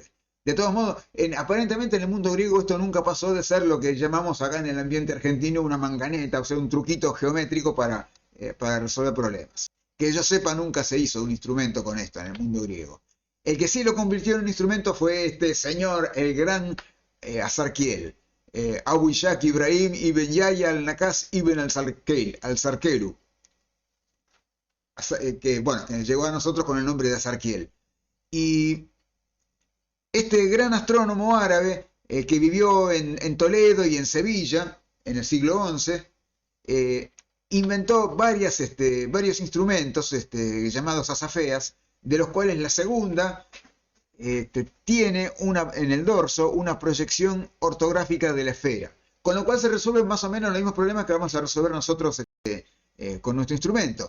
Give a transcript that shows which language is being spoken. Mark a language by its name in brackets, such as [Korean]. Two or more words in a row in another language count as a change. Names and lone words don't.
[Spanish] De todos modos, aparentemente en el mundo griego esto nunca pasó de ser lo que llamamos acá en el ambiente argentino una manganeta, o sea, un truquito geométrico para resolver problemas. Que yo sepa, nunca se hizo un instrumento con esto en el mundo griego. El que sí lo convirtió en un instrumento fue este señor, el gran Azarquiel, Abu Ishaq Ibrahim ibn Yahya al-Nakas ibn al-Sarkelu, que llegó a nosotros con el nombre de Azarquiel. Y este gran astrónomo árabe, que vivió en Toledo y en Sevilla en el siglo XI, inventó varios instrumentos llamados azafeas, de los cuales la segunda tiene en el dorso una proyección ortográfica de la esfera, con lo cual se resuelven más o menos los mismos problemas que vamos a resolver nosotros con nuestro instrumento.